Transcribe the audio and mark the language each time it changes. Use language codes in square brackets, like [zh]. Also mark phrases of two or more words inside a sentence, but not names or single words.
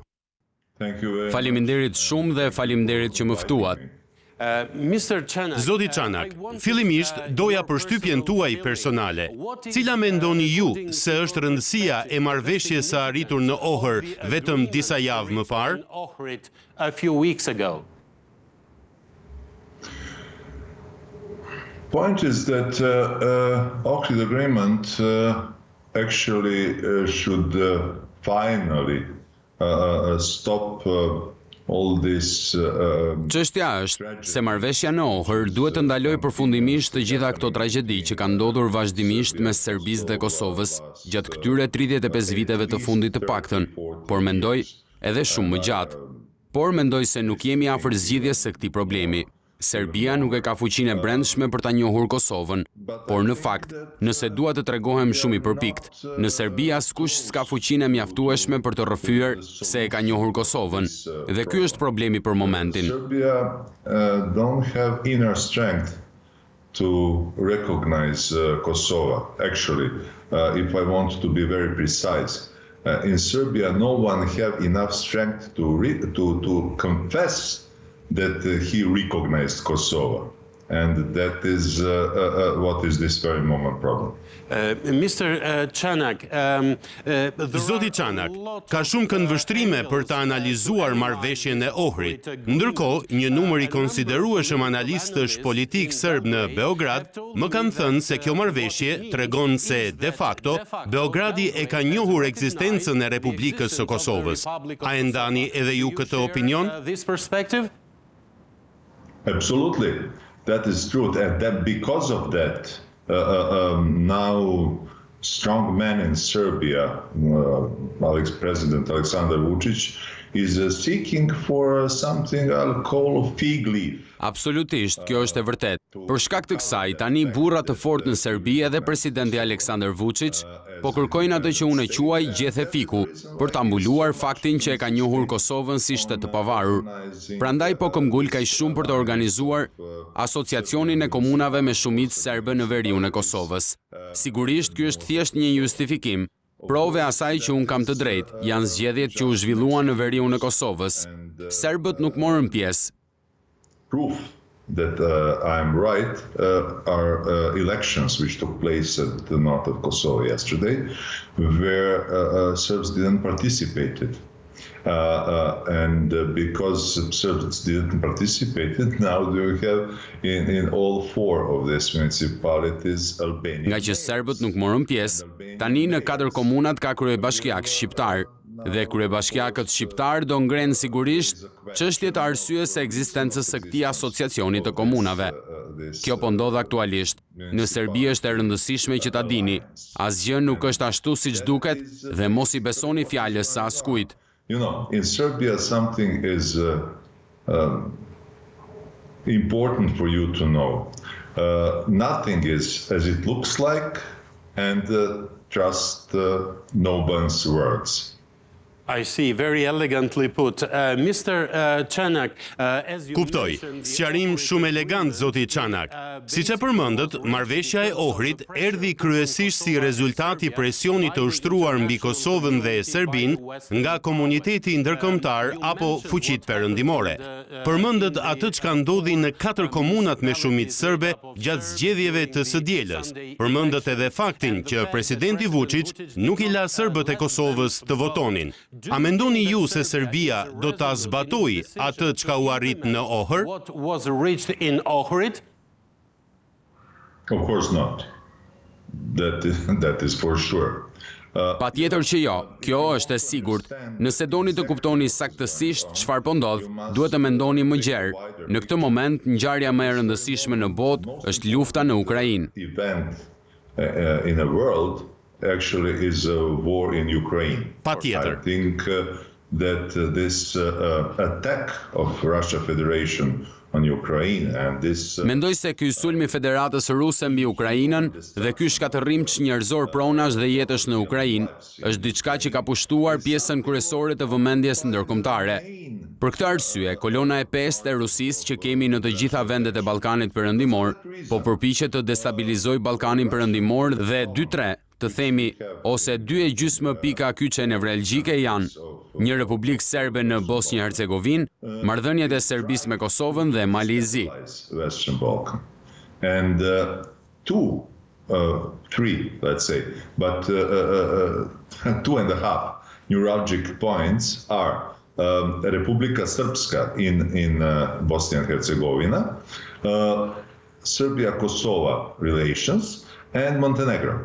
[sq] Faleminderit shumë dhe faleminderit që më ftuat. Zoti Çanak, fillimisht doja përshtypjen tuaj personale. Cila mendoni ju se është rëndësia e marrëveshjes së arritur në Ohër vetëm disa javë më parë? [en] Point is that Ohrid agreement actually should finally stop all this. [sq] Çështja është se marrëveshja në Ohër duhet të ndalojë përfundimisht të gjitha këto tragjedi që kanë ndodhur vazhdimisht mes Serbisë dhe Kosovës gjatë këtyre 35 viteve të fundit të paktën, por mendoj edhe shumë më gjatë. Por mendoj se nuk jemi afër zgjidhjes së këtij problemi. Serbia nuk e ka fuqinë e brendshme për ta njohur Kosovën, por në fakt, nëse dua të tregohem shumë i përpikt, në Serbi askush s'ka fuqinë e mjaftueshme për të rrëfyer se e ka njohur Kosovën, dhe ky është problemi për momentin. [en] Serbia don't have inner strength to recognize Kosovo. Actually, if I want to be very precise, in Serbia no one have enough strength to confess that he recognized Kosovo, and that is what is this very moment problem. Mr. Çanak, [sq] Zoti Çanak, ka shumë këndvështrime për të analizuar marrëveshjen e Ohrit. Ndërkohë, një numër i konsiderueshëm analistësh politik serb në Beograd më kanë thënë se kjo marrëveshje tregon se [la] de facto [sq] Beogradi e ka njohur ekzistencën e Republikës së Kosovës. A e ndani edhe ju këtë opinion? [en] Absolutely, that is true, and that because of that, now strong man in Serbia, President Aleksandar Vučić, is seeking for something I'll call fig leaf. [sq] Absolutisht, kjo është e vërtet. Për shkak të kësaj, tani burra të fortë në Serbi edhe presidenti Aleksandar Vučić po kërkojnë atë që unë e quaj gjethe fiku, për ta mbuluar faktin që e ka njohur Kosovën si shtet të pavarur. Prandaj po këmbgul kaq shumë për të organizuar asociacionin e komunave me shumicë serbe në veriun e Kosovës. Sigurisht ky është thjesht një justifikim. Prove asaj që unë kam të drejtë janë zgjedhjet që u zhvilluan në veriun e Kosovës. Serbët nuk morën pjesë. [en] Proof that I'm right are elections which took place at the north of Kosovo yesterday, where Serbs didn't participate. And because Serbs didn't participate, now we have in all four of these municipalities Albania. [sq] Nga që serbët nuk morën pjesë, tani në 4 komunat ka kryebashkiak shqiptar. Dhe kryebashkiakët shqiptar do ngrenë sigurisht çështje të arsyes së ekzistencës së këtij asociacioni të komunave. Kjo po ndodh aktualisht. Në Serbi është e rëndësishme që ta dini, asgjë nuk është ashtu siç duket dhe mos i besoni fjalës së askujt. [en] You know, in Serbia something is important for you to know. Nothing is as it looks like, and trust no one's words. I see, very elegantly put. Mr. Çanak, as you [sq] Kuptoj, sqarim shumë elegant, zoti Çanak. Siç e përmendët, marrëveshja e Ohrit erdhi kryesisht si rezultat i presionit të ushtruar mbi Kosovën dhe Serbinë nga komuniteti ndërkombëtar apo fuqitë perëndimore. Përmendët atë çka ndodhi në 4 komunat me shumicë serbe gjatë zgjedhjeve të së dielës. Përmendët edhe faktin që presidenti Vučić nuk i la serbët e Kosovës të votonin. A mendoni ju se Serbia do ta zbatojë atë çka u arrit në Ohër? [en] What was reached in Ohrid? Of course not. That is for sure. [sq] Patjetër që jo, kjo është e sigurt. Nëse doni të kuptoni saktësisht çfarë po ndodh, duhet të mendoni më gjerë. Në këtë moment, ngjarja më e rëndësishme në botë është lufta në Ukrainë. [en] In the world actually is a war in Ukraine. [sq] Patjetër. [en] I think that this attack of Russia Federation on Ukraine and this [sq] Mendoj se ky sulmi i Federatës Ruse mbi Ukrainën dhe ky shkatërrim njerëzor pronash dhe jetësh në Ukrainë është diçka që ka pushtuar pjesën kryesore të vëmendjes ndërkombëtare. Për këtë arsye, kolona e 5 e Rusisë që kemi në të gjitha vendet e Ballkanit Perëndimor po përpiqet të destabilizojë Ballkanin Perëndimor dhe 2-3 të themi, ose 2,5 pika kyçe nevralgjike janë një Republikë Serbe në Bosnjë-Hercegovinë, marrëdhëniet e Serbisë me Kosovën dhe Analizë. [en] Western Balkan. And 3, let's say, but 2.5 neuralgic points are Republika Srpska in Bosnia and Herzegovina, Serbia-Kosovo relations, and Montenegro.